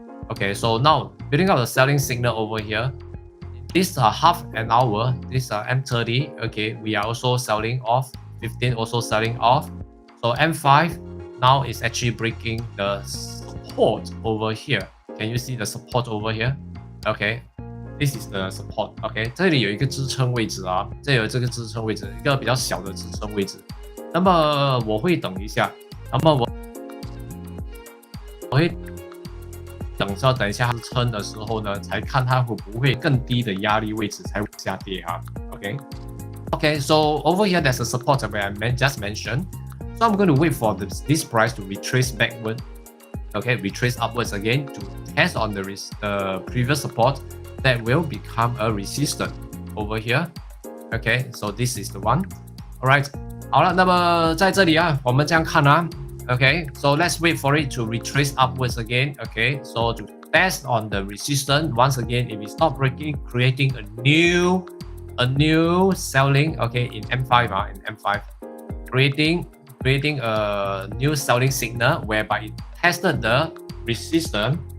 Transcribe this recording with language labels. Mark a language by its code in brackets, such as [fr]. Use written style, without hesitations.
[en] Okay, so now building up a selling signal over here. This half an hour, this M30. Okay, we are also selling off. 15 also selling off. So M5 now is actually breaking the support over here. Can you see the support over here? Okay, this is the support. [zh] Okay, 这里有一个支撑位置啊，这有这个支撑位置，一个比较小的支撑位置。那么我会等一下，那么我会等一下支撑的时候呢，才看它会不会更低的压力位置才会下跌哈。 [en] Okay, so over here there's a support that I just mentioned. So I'm going to wait for this price to retrace backward, okay, retrace upwards again to test on the previous support that will become a resistance over here. Okay, so this is the one. [zh] Alright, 好了，那么在这里啊，我们这样看啊。 [en] Okay, so let's wait for it to retrace upwards again. Okay, so to test on the resistance once again, if it's not breaking, creating a new selling. Okay, in M5 in M5, creating a new selling signal whereby it tested the resistance.